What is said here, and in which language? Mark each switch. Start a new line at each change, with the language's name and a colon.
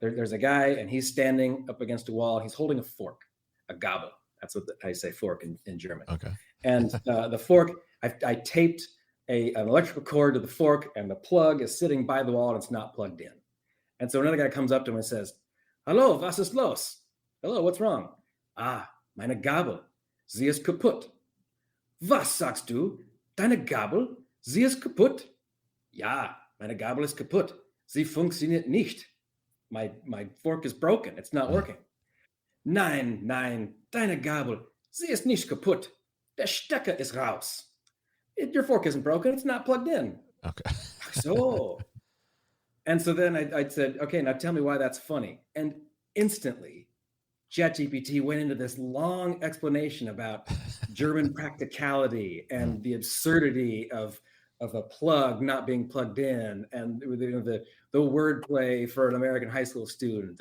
English: There's a guy and he's standing up against a wall. He's holding a fork, a Gabel. That's what I say fork in German. Okay. And the fork, I taped an electrical cord to the fork, and the plug is sitting by the wall and it's not plugged in. And so another guy comes up to him and says,
German: "Hallo, was ist los?"
English: Hello, what's wrong?
German: "Ah, meine Gabel, sie ist kaputt." "Was sagst du? Deine Gabel, sie ist kaputt?" "Ja, meine Gabel ist kaputt. Sie funktioniert nicht.
English: My fork is broken. It's not working."
German: "Nein, deine Gabel, sie ist nicht kaputt. Der Stecker ist raus."
English: "Your fork isn't broken. It's not plugged in." Okay. So, and so then I said, "Okay, now tell me why that's funny." And instantly, ChatGPT went into this long explanation about German practicality and the absurdity of a plug not being plugged in, and the wordplay for an American high school student.